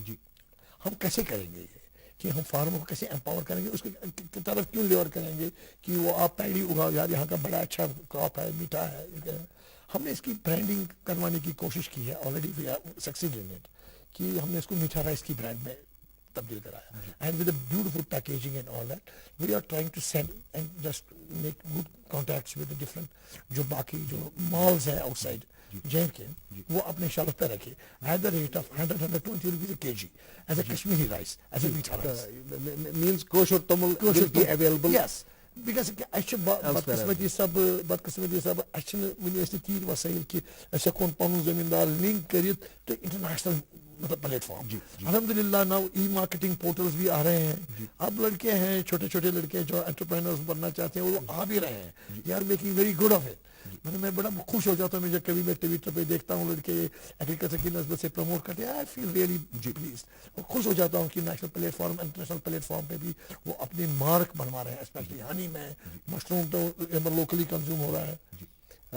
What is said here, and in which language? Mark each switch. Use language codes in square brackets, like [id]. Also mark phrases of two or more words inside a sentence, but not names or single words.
[ur] جی ہم کیسے کریں گے یہ کہ ہم فارمر کو کیسے امپاور کریں گے اس کی طرف کیوں لیور کریں گے کہ وہ آپ پیڑی اگاؤ یار یہاں کا بڑا اچھا کراپ ہے میٹھا ہے. ہم نے اس کی برانڈنگ کروانے کی کوشش کی ہے [en] already we are succeed in it [ur] کہ ہم نے اس کو میٹھا رائس کی برانڈ میں تبدیل کرایا [en] and with a beautiful packaging and all that we are trying to send and just make good contacts with different [ur] جو باقی جو مالز ہیں [en] outside J K [ur] وہ اپنے شیلف پہ رکھے [en] at the rate of 120 rupees KG as a Kashmiri rice as a meetha rice means kosher tamil will be available. Yes because [ks] اَسہِ چھِ بدقسمتی سب اَسہِ چھِنہٕ وٕنہِ ٲسۍ نہٕ تیٖتۍ وسٲیِل کہِ أسۍ ہٮ۪کون پنُن زٔمیٖندار لِنک کٔرِتھ تہٕ انٹرنیشنل مطلب پلیٹ فارم. [ar] الحمد للہ [en] now e-marketing portals [ur] بھی آ رہے ہیں. اب لڑکے ہیں چھوٹے چھوٹے لڑکے جو انٹرپرینرز بننا چاہتے ہیں وہ آ بھی رہے ہیں. [en] they are making very good of it. [ur] میں بڑا خوش ہو جاتا ہوں میں جب کبھی میں ٹویٹر پہ دیکھتا ہوں لڑکے ایگریکلچر کی نسبت سے پروموٹ کرتے ہیں. [en] I feel really pleased [ur] اور خوش ہو جاتا ہوں کہ [en] national platform international platform [ur] پہ بھی وہ اپنی مارک بنوا رہے ہیں [en] specially honey [ur] میں. مشروم تو [en] locally consume [ur] ہو رہا ہے.